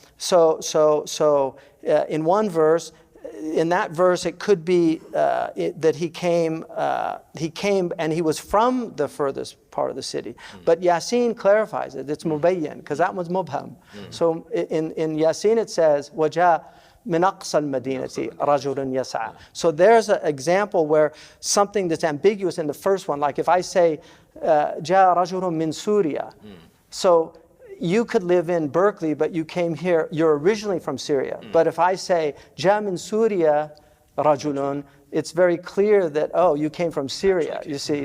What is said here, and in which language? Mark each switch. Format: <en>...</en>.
<en>So in one verse, in that verse, it could be that he came and he was from the furthest part of the city. But Yasin clarifies it. It's mubayyan, because that one's mubham. So in Yasin it says,</en> <ar>وَجَاءَ مِنْ أَقْصَى الْمَدِينَةِ رَجُلٌ يَسْعَى.</ar> <en>So there's an example where something that's ambiguous in the first one, like if I say,</en> <ar>جَاءَ رَجُلٌ مِنْ سُورِيَا.</ar> <en>So you could live in Berkeley, but you came here, you're originally from Syria. But if I say,</en> <ar>جَاءَ مِنْ سُورِيَا رَجُلٌ,</ar> <en>it's very clear that, you came from Syria, you see.</en>